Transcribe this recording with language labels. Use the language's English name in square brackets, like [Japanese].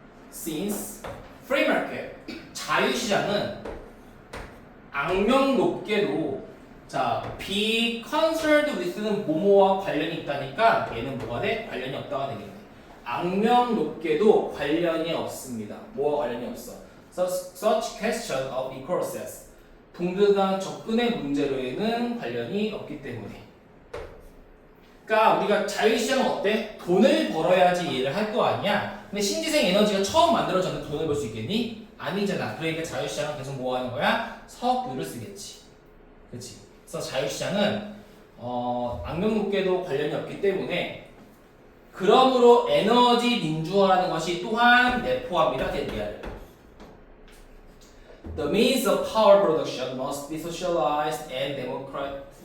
[English] Since free market, [Korean] 자유시장은 악명 높게도 자, [English] be concerned with [Korean] 는 뭐뭐와 관련이 있다니까 얘는 뭐가 돼? 관련이 없다가 되겠네. 악명 높게도 관련이 없습니다. 뭐와 관련이 없어? [English] Such question of equal access. [Korean] 동등한 접근의 문제로에는 관련이 없기 때문에. 그러니까 우리가 자유시장은 어때? 돈을 벌어야지 이해를 할 거 아니야? 근데 신재생 에너지가 처음 만들어졌는데 돈을 벌 수 있겠니? 아니잖아. 그러니까 자유시장은 계속 뭐 하는 거야? 석유를 쓰겠지. 그치? 그래서 자유시장은 악명 높게도 관련이 없기 때문에 그러므로 에너지 민주화라는 것이 또한 내포합니다. 대비하를. [English] The means of power production must be socialized and democratized.